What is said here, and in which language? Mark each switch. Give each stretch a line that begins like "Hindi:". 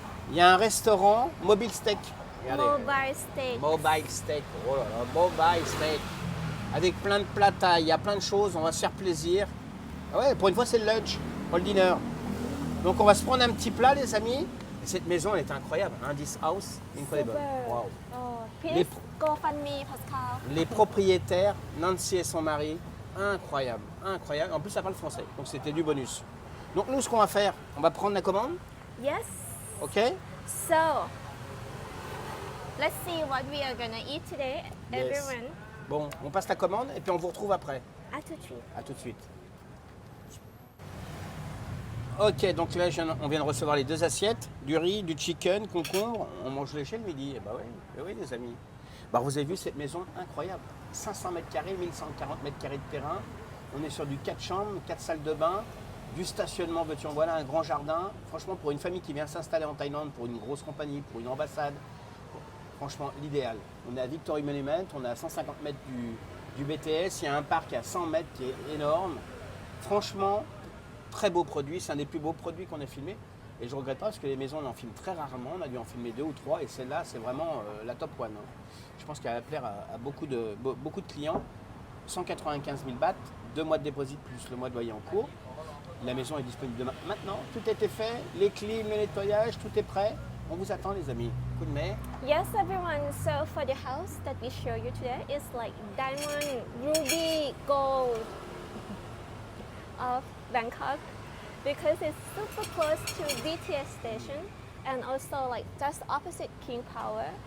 French: Il y a un restaurant, Mobile Steak. Regardez. Mobile steak. Mobile Steak. Oh là là, Mobile Steak. Avec plein de plats taille, il y a plein de choses, on va se faire plaisir. Ah ouais, pour une fois, c'est le lunch, pas le dîner. Donc on va se prendre un petit plat, les amis. Et cette maison, elle est incroyable.
English: Hein, this house, incredible.
French: Super. Wow. Oh, Les-
English: please go fund me, Pascal.
French: Les propriétaires, Nancy et son mari, incroyable, incroyable. En plus, ça parle français, donc c'était du bonus. Donc nous, ce qu'on va faire, on va prendre la commande,
English: Yes. ok? So, let's see what we are gonna eat today, Yes. everyone.
French: Bon, on passe la commande et puis on vous retrouve après. À tout de suite. À tout de suite. Ok, donc là, on vient de recevoir les 2 assiettes, du riz, du chicken, concombre. On mange léché le midi. Eh bah oui, eh oui, les amis. Bah, vous avez vu cette maison incroyable. 500 mètres carrés, 1140 mètres carrés de terrain. On est sur du 4 chambres, 4 salles de bain, du stationnement, veux-tu en voilà, un grand jardin. Franchement, pour une famille qui vient s'installer en Thaïlande, pour une grosse compagnie, pour une ambassade, franchement, l'idéal. On est à Victory Monument, on est à 150 mètres du BTS. Il y a un parc à 100 mètres qui est énorme. Franchement, très beau produit. C'est un des plus beaux produits qu'on ait filmé. Et je ne regrette pas parce que les maisons, on en filme très rarement. On a dû en filmer 2 ou 3. Et celle-là, c'est vraiment la top one. Hein. Je pense qu'elle va plaire à beaucoup de clients. 195 000 bahts, 2 mois de dépôt plus le mois de loyer en cours. La maison est disponible demain. Maintenant, tout a été fait. Les clims, le nettoyage, tout est prêt. On vous attend, les amis. Coup de mer.
English: Yes, everyone. So for the house that we show you today is like diamond, ruby, gold of Bangkok because it's super close to BTS station and also like just opposite King Power.